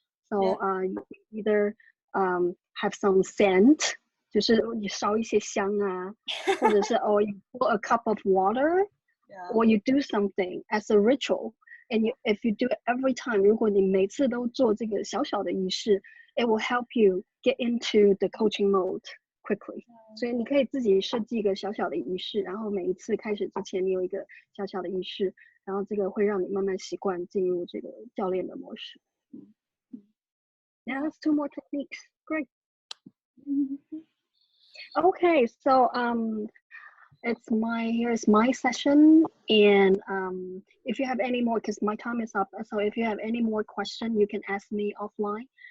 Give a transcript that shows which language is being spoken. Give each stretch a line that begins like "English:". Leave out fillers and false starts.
English: So you either have some scent,
Chinese: 就是你烧一些香啊，或者是
English: or you pour a cup of water, or you do something as a ritual. And if you do it every time,
Chinese: 如果你每次都做这个小小的仪式,
English: it will help you get into the coaching mode quickly.
Chinese: 所以你可以自己设计一个小小的仪式，然后每一次开始之前你有一个小小的仪式，然后这个会让你慢慢习惯进入这个教练的模式。
English: Yeah, that's 2 more techniques. Great. Okay, so here's my session, and if you have any more, because my time is up, so if you have any more questions, you can ask me offline.